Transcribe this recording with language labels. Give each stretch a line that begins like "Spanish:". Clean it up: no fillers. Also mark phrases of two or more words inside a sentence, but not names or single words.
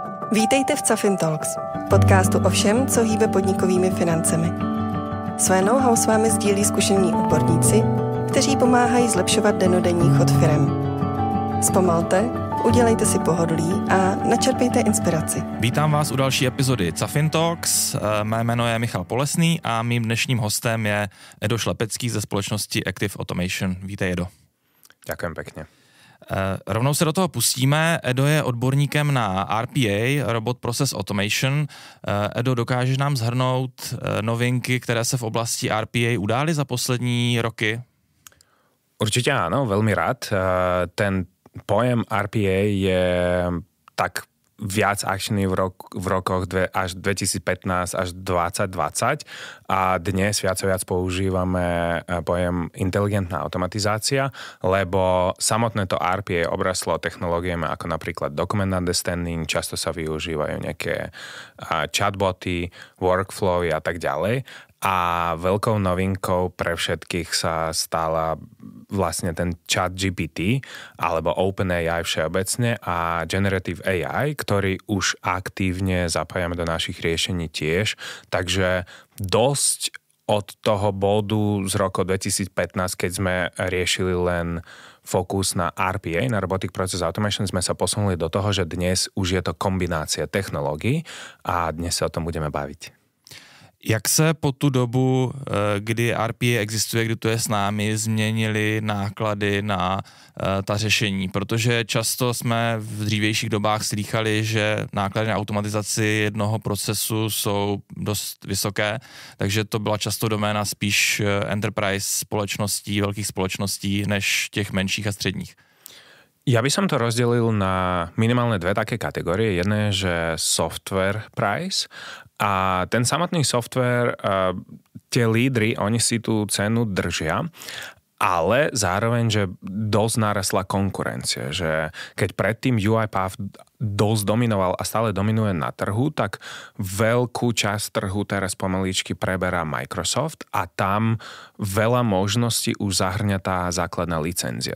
Czech: Vítejte v Cafin Talks, podcastu o všem, co hýbe podnikovými financemi. Své know-how s vámi sdílí zkušení odborníci, kteří pomáhají zlepšovat dennodenní chod firem. Zpomalte, udělejte si pohodlí a načerpejte inspiraci. Vítám vás u další epizody Cafin Talks. Mé jméno je Michal Polesný a mým dnešním hostem je Edo Šlepecký ze společnosti Active Automation. Vítej, Edo.
Slovak: Ďakujem pekne.
Czech: Rovnou se do toho pustíme. Edo je odborníkem na RPA,
English: Robot Process Automation.
Czech: Edo, dokážeš nám shrnout novinky, které se v oblasti RPA udály za poslední roky?
Slovak: Určite áno, veľmi rád. Ten pojem RPA je tak viac akčný v rokoch až 2015 až 2020 a dnes viac a viac používame pojem inteligentná automatizácia, lebo samotné to RPA obraslo technológiami ako napríklad
English: document understanding,
Slovak: často sa využívajú nejaké chatboty, workflowy a tak ďalej. A veľkou novinkou pre všetkých sa stala vlastne ten ChatGPT alebo OpenAI všeobecne a
English: Generative AI,
Slovak: ktorý už aktívne zapájame do našich riešení tiež. Takže dosť od toho bodu z roku 2015, keď sme riešili len fokus na RPA, na
English: Robotic Process Automation,
Slovak: sme sa posunuli do toho, že dnes už je to kombinácia technológií a dnes sa o tom budeme baviť.
Czech: Jak se po tu dobu, kdy RPA existuje, kdy to je s námi, změnily náklady na ta řešení? Protože často jsme v dřívějších dobách slýchali, že náklady na automatizaci jednoho procesu jsou dost vysoké, takže to byla často doména spíš enterprise společností, velkých společností, než těch menších a středních.
Slovak: Ja by som to rozdelil na minimálne dve také kategórie. Jedna je, že
English: software price
Slovak: a ten samotný software, tie lídry, oni si tú cenu držia, ale zároveň, že dosť narastla konkurencia, že keď predtým UiPath dosť dominoval a stále dominuje na trhu, tak veľkú časť trhu teraz pomaličky preberá Microsoft a tam veľa možností už zahrňa tá základná licenzia.